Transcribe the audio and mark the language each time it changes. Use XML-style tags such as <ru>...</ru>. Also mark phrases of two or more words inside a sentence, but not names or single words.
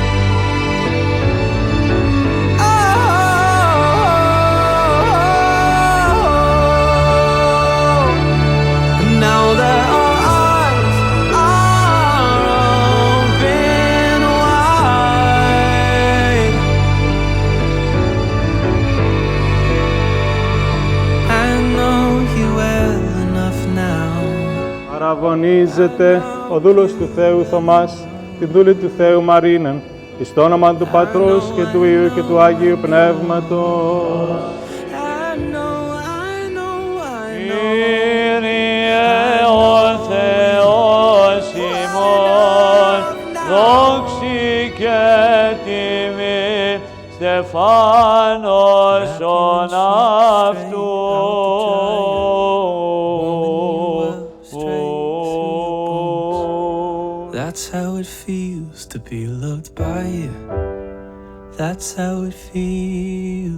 <en>Oh, now their eyes are open wide. I know you well enough now.</en> <el>Παραβωνίζεται ο δούλος του Θεού Θωμάς, τη δούλη του Θεού Μαρίναν, εις το όνομα του Πατρός και του Υιού και του Αγίου Πνεύματος.</el> <en>I know.</en> <el>Κύριε ο Θεός ημών, δόξη και τιμή, στεφάνωσον αυτού.</el> <en>That's how it feels to be loved by you. That's how it feels.</en>